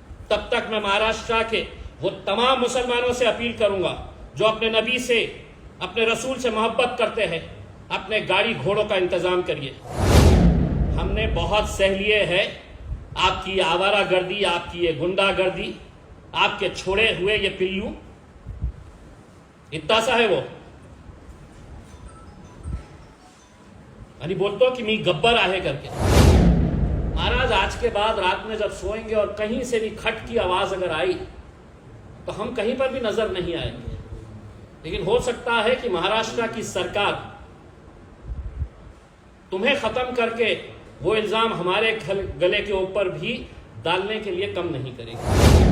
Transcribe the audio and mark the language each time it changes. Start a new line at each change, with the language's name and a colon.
Hindi: तब तक मैं महाराष्ट्र के वो तमाम मुसलमानों से अपील करूंगा जो अपने नबी से, अपने रसूल से मोहब्बत करते हैं, अपने गाड़ी घोड़ों का इंतजाम करिए। हमने बहुत सह लिए है आपकी आवारागर्दी, आपकी ये गुंडागर्दी, आपके छोड़े हुए ये पिल्लू। इतना सा है वो,
Marathi: आणि बोलतो कि मी गब्बर आहे करके।
Hindi: महाराज, आज के बाद रात में जब सोएंगे और कहीं से भी खट की आवाज अगर आई तो हम कहीं पर भी नजर नहीं आएंगे। लेकिन हो सकता है कि महाराष्ट्र की सरकार तुम्हें खत्म करके वो इल्जाम हमारे गले के ऊपर भी डालने के लिए कम नहीं करेगी।